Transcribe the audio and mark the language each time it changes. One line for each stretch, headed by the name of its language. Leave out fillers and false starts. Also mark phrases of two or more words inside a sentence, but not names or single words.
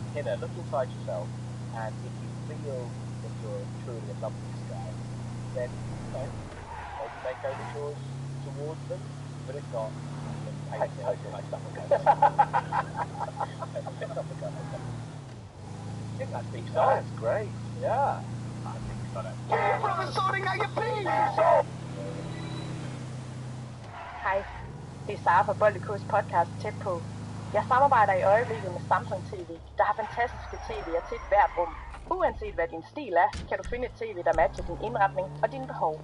English: Hinner, look inside yourself, and if you feel that you're truly in love with this guy, then, you know, maybe make overtures towards them, but if not, then I think that's big science. That's great. Yeah. I think you got it.
Danish: Hej, det er Sara fra Boldekos podcast Tæt på. Jeg samarbejder i øjeblikket med Samsung TV, der har fantastiske TV'er til hvert rum. Uanset hvad din stil er, kan du finde et TV, der matcher din indretning og dine behov.